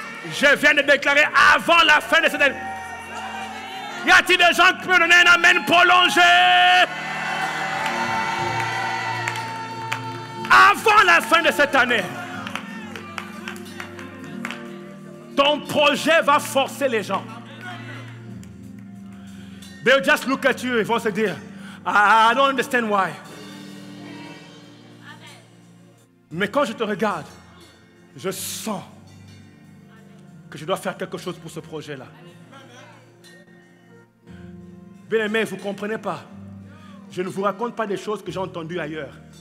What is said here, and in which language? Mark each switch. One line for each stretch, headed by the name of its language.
French: Je viens de déclarer avant la fin de cette année. Y a-t-il des gens qui peuvent donner un amen prolongé? Avant la fin de cette année, ton projet va forcer les gens.
English: They'll just look at you
French: et vont se dire,
English: I don't understand why.
French: Mais quand je te regarde, je sens que je dois faire quelque chose pour ce projet-là. Bien aimé, vous ne comprenez pas. Je ne vous raconte pas des choses que j'ai entendues ailleurs.